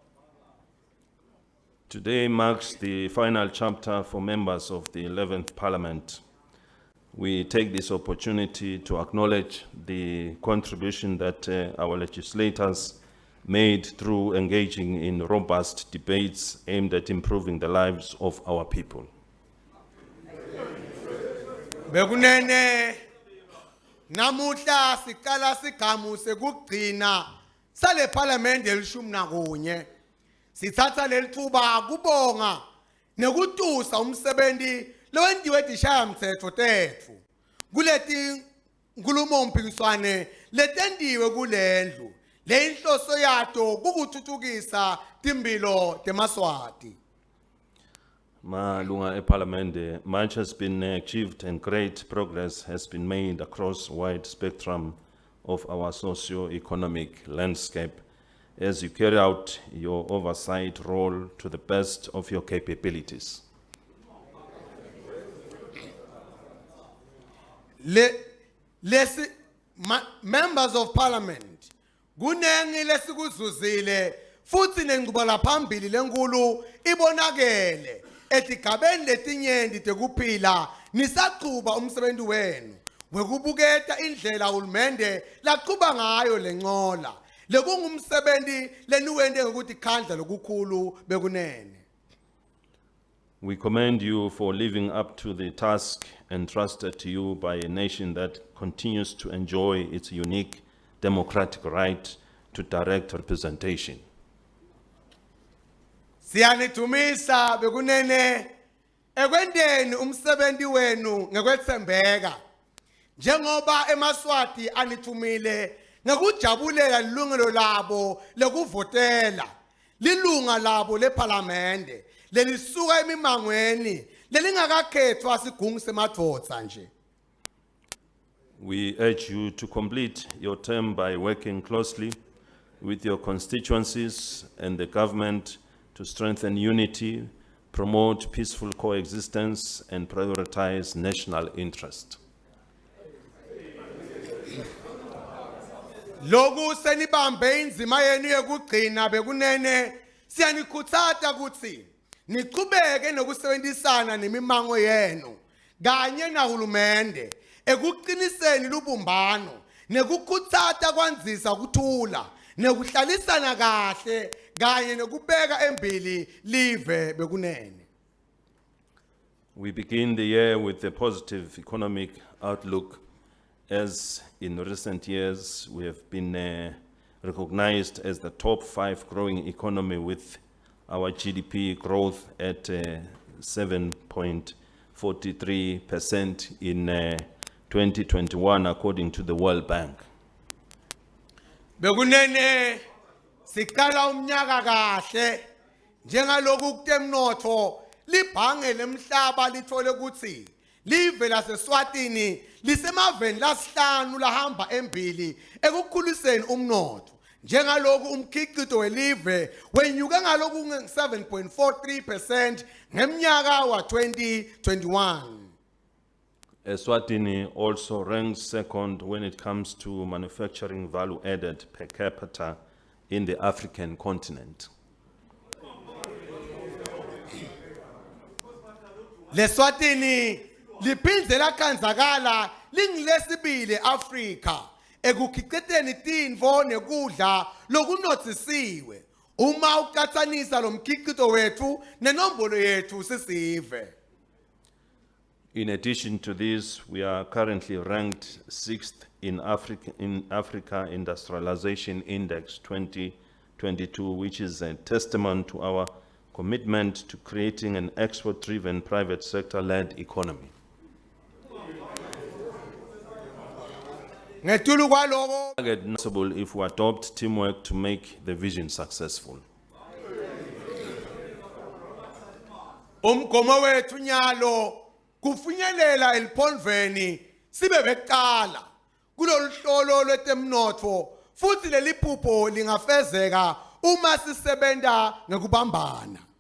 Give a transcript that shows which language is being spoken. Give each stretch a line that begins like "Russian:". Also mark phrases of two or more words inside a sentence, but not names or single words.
English: Today marks the final chapter for members of the 11th Parliament. We take this opportunity to acknowledge the contribution that our legislators made through engaging in robust debates aimed at improving the lives of our people.
Swati: Bekunene namuhla sikala sigamu sekugcina sale parliament elishumi nakunye sithatha lelithuba kubonga nekutusa umsebenzi lowentiwe dishayamthetho tetfu kuleti nkulumo mpikiswane letendiwe kulendlu leyinhloso yato kukuthuthukisa timpilo temaswati. Malunga eParliament,
English: much has been achieved and great progress has been made across a wide spectrum of our socio-economic landscape as you carry out your oversight role to the best of your capabilities. Members of Parliament,
Swati: kunengi lesikuzuzile futhi nengqubela phambili lenkulu ibonakele etigabeni letinyendi tekuphila nisaqhuba umsebenzi wenu wekubuketa indlela uhulumende laqhuba ngayo lencola lekungumsebenzi leniwende ngokuthi khandla lokukhulu bekunene.
English: We commend you for living up to the task entrusted to you by a nation that continues to enjoy its unique democratic right to direct representation.
Swati: Siyanithumisa bekunene ekwendeni umsebenzi wenu ngekwethembeka njengoba emaswati anithumile ngekujabulela ilungelo labo lekuvotela lilunga labo leParliamente lelisuka emimangweni lelingakakhethwa sigungu semadvodza nje.
English: We urge you to complete your term by working closely with your constituencies and the government to strengthen unity, promote peaceful coexistence, and prioritize national interest.
Swati: Loku senibambe inzima yenu yekugcina bekunene siyanikhuthata kutsi niqhubeke nokusebenzisana nemimango yenu kanye nahulumende ekuqiniseni lubumbano nekukhuthata kwanzisa ukuthula nekuhlalisana kahle kanye nekubeka embili live bekunene.
English: We begin the year with a positive economic outlook, as in recent years we have been recognized as the top 5 growing economy with our GDP growth at 7.43% in 2021 according to the World Bank.
Swati: Bekunene Siqala umnyaka kahle njengaloku kutemnotho libhange lemhlaba lithole ukuthi live laseSwatini lisemaveni lasihlanu lahamba embili ekukhuliseni umnotho njengaloku umkhiqizo welive wenyuke ngaloku 7.43% ngeminyaka wa-2021.
English: Eswatini also ranks second when it comes to manufacturing value added per capita in the African continent.
Swati: LeSwatini liphindze lakanzakala lingilesibili eAfrika ekukhiqizeni tintfo nekudla lokunothisiwe uma uqhathanisa lo mkhiqizo wethu nenombolo yethu sisive.
English: In addition to this, we are currently ranked 6th in Africa Industrialization Index 2022, which is a testament to our commitment to creating an export-driven private sector-led economy.
Swati: Ngetulu kwaloko
English: It's possible if we adopt teamwork to make the vision successful.
Swati: umgomo wethu nyalo kufinyelela eliphonveni sibe beqala kulolu hlolo lwetemnotho futhi leli phupho lingafezeka uma sisebenta ngekubambana.